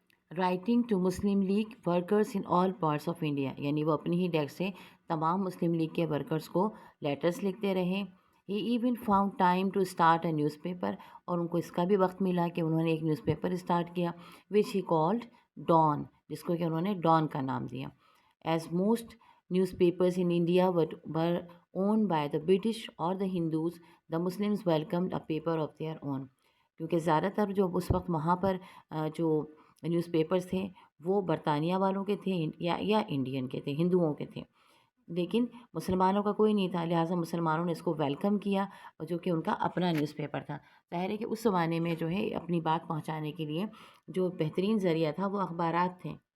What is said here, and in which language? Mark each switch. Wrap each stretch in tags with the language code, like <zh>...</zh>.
<en>writing to Muslim League workers in all parts of India,</en> <ur>یعنی وہ اپنی ہی desk سے تمام مسلم لیگ کے ورکرز کو لیٹرز لکھتے رہے.</ur> <en>he even found time to start a newspaper,</en> <ur>اور ان کو اس کا بھی وقت ملا کہ انہوں نے ایک نیوز پیپر اسٹارٹ کیا</ur> <en>which he called Dawn,</en> <ur>جس کو کہ انہوں نے ڈان کا نام دیا.</ur> <en>As most newspapers in India were owned by the British اور the Hindus, the Muslims welcomed a paper of their own.</en> <ur>کیونکہ زیادہ تر جو اس وقت وہاں پر جو نیوز پیپرز تھے وہ برطانیہ والوں کے تھے یا انڈین کے تھے، ہندوؤں کے تھے، لیکن مسلمانوں کا کوئی نہیں تھا. لہٰذا مسلمانوں نے اس کو ویلکم کیا، اور جو کہ ان کا اپنا نیوز پیپر تھا. ظاہر ہے کہ اس زمانے میں جو ہے اپنی بات پہنچانے کے لیے جو بہترین ذریعہ تھا وہ اخبارات تھے.</ur>